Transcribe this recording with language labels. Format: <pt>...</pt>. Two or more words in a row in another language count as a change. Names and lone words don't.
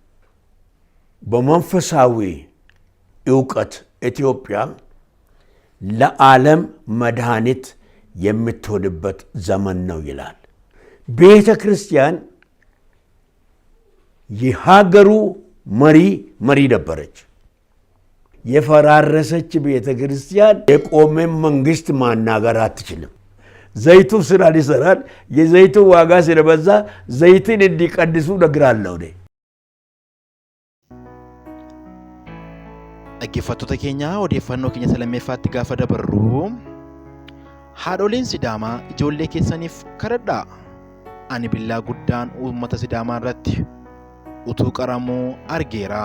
<am>በመንፈሳዊ ዕውቀት ኢትዮጵያ ለዓለም መድኃኒት የምትሆንበት ዘመን ነው ይላል። ቤተ ክርስቲያን የሀገሩ መሪ ነበረች። የፈራረሰች ቤተ ክርስቲያን የቆመ መንግስት ማናገር አትችልም። ዘይቱ ስራ ሊሰራል። የዘይቱ ዋጋ ስለበዛ ዘይትን እንዲቀድሱ ነግራለሁ።</am> <om>Dhaggeeffattoota keenya odeeffannoo keenya salammeeffaatti gaafa dabarru haadholiin Sidaamaa ijoollee keessaniif kadhadhaa. Ani billaa guddaan uummata Sidaamaa irratti utuu qaramuu argeera.</om>